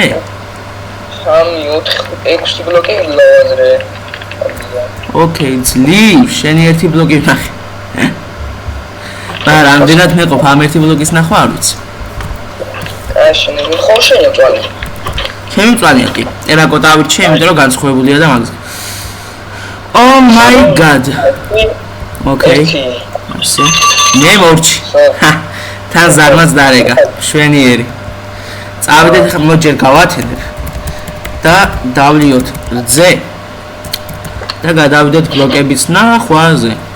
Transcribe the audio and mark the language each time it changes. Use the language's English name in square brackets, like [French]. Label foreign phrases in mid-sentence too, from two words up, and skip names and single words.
[Georgian] 3, 4, 6 ბლოკი ლავაზრე. ოკეი, ძლივ, შენი ერთი ბლოკი ვნახე. მაგრამ ამდენად მეყოფ ამ ერთი ბლოკის ნახვა არ ვიცი. აი შენი ხო შენი წვალი. ჩემი წვალია კი. ტერაკოტა ავირჩიე, იმიტომ რომ განსხვავებულია და მაგას. [English] Oh my god. Okay. [Georgian] ასე. მე მორჩი. თან ზარმაც დარეგა. შვენიერი. წავიდეთ ახლა მოჯერ გავათენებ. და დავლიოთ რძე. და გადავიდეთ ბლოკების ნახვაზე.